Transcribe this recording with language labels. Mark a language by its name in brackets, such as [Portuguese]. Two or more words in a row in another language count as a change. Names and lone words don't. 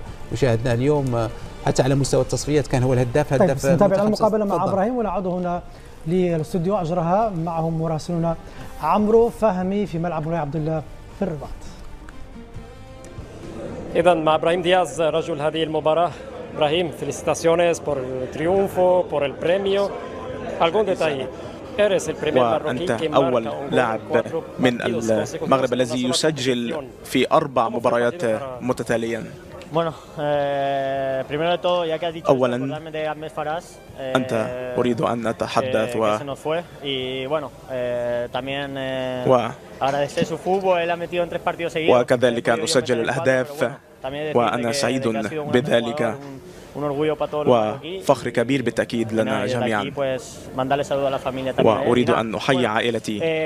[Arabic] وشاهدنا اليوم حتى على مستوى التصفيات كان هو الهداف. طيب نتابع المقابله مع ابراهيم ونعود هنا للاستوديو. اجراها معهم مراسلنا عمرو فهمي في ملعب مولاي عبد الله في الرباط. إذا مع إبراهيم دياز رجل هذه المباراة. إبراهيم, [Spanish] felicitaciones por el triunfo, por el premio. Algún detalle. [Arabic] وأنت أول لاعب من المغرب الذي يسجل في 4 مباريات متتاليا. أولا أنت أريد أن أتحدث وكذلك أن أسجل الأهداف، وأنا سعيد بذلك وفخر كبير بالتأكيد لنا جميعا، وأريد أن أحيي عائلتي.